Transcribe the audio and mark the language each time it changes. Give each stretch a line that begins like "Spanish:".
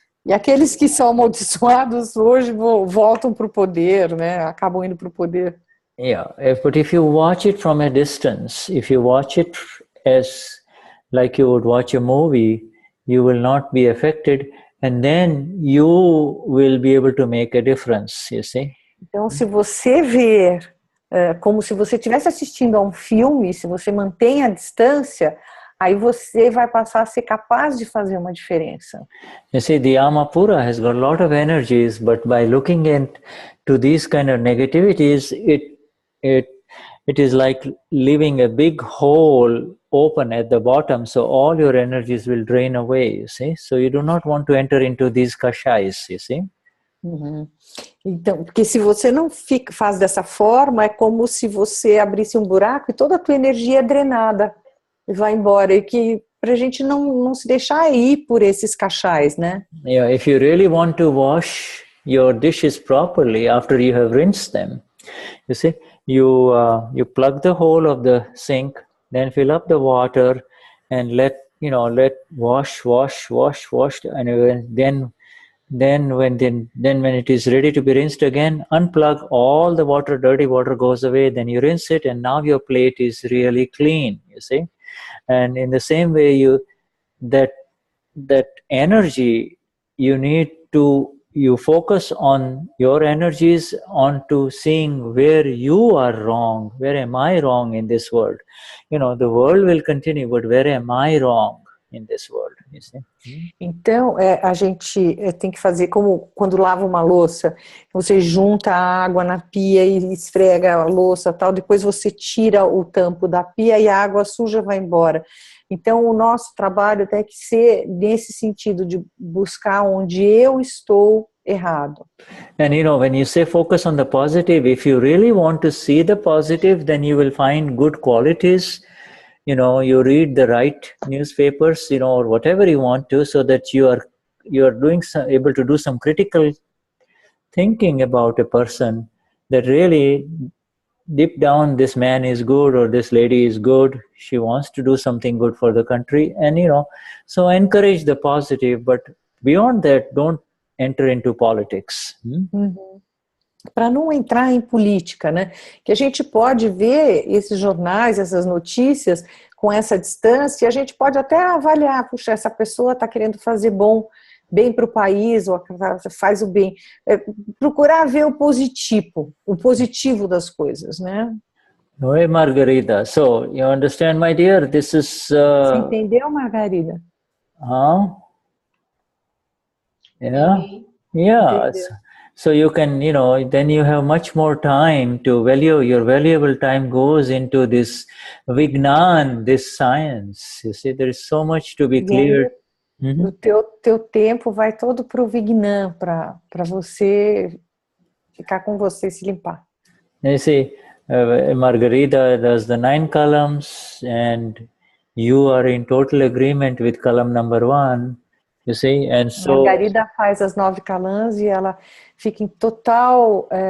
Portuguese: E aqueles que são amaldiçoados hoje voltam para o poder, né? Acabam indo para o poder.
English: Yeah, but if you watch it from a distance, if you watch it as like you would watch a movie, you will not be affected, and then you will be able to make a difference, you see?
Portuguese: Então, se você ver como se você estivesse assistindo a um filme, se você mantém a distância, aí você vai passar a ser capaz de fazer uma diferença.
English: You see, the Amapura has got a lot of energies, but by looking into these kind of negativities, it is like leaving a big hole open at the bottom, so all your energies will drain away, you see? So you do not want to enter into these kashais, you see? Uhum.
Portuguese: Então, porque se você não faz dessa forma, é como se você abrisse um buraco e toda a tua energia é drenada e vai embora. E que pra gente não se deixar ir por esses cachais, né?
English: Yeah, if you really want to wash your dishes properly after you have rinsed them, you see, you plug the hole of the sink, then fill up the water and let wash, and then when it is ready to be rinsed again, unplug all the water, dirty water goes away, then you rinse it, and now your plate is really clean, you see? And in the same way, that energy, you focus on your energies onto seeing where you are wrong, where am I wrong in this world? The world will continue, but where am I wrong in this world? You see?
Portuguese: Então, a gente tem que fazer como quando lava uma louça, você junta a água na pia e esfrega a louça, tal, depois você tira o tampo da pia e a água suja vai embora. Então, o nosso trabalho tem que ser nesse sentido de buscar onde eu estou errado.
English: And when you say focus on the positive, if you really want to see the positive, then you will find good qualities. You read the right newspapers, or whatever you want to, so that you are able to do some critical thinking about a person, that really deep down this man is good or this lady is good, she wants to do something good for the country, and so encourage the positive, but beyond that, don't enter into politics. Uhum.
Portuguese: Para não entrar em política, né? Que a gente pode ver esses jornais, essas notícias com essa distância, e a gente pode até avaliar, puxa, essa pessoa está querendo fazer bem para o país, ou faz o bem. Procurar ver o positivo das coisas, né? Oi, Margarida.
English: So, you understand, my dear, this is...
Portuguese: Você entendeu, Margarida?
English: Yeah. Yeah. So you can, then you have much more time to your valuable time goes into this Vignan, this science. You see, there is so much to be cleared.
Portuguese: O teu tempo vai todo para o Vignan, para você ficar com você e se limpar.
English: You see, Margarida does the 9 columns, and you are in total agreement with column number 1. You see, and so
Portuguese: Margarida faz as 9 calãs e ela fica em total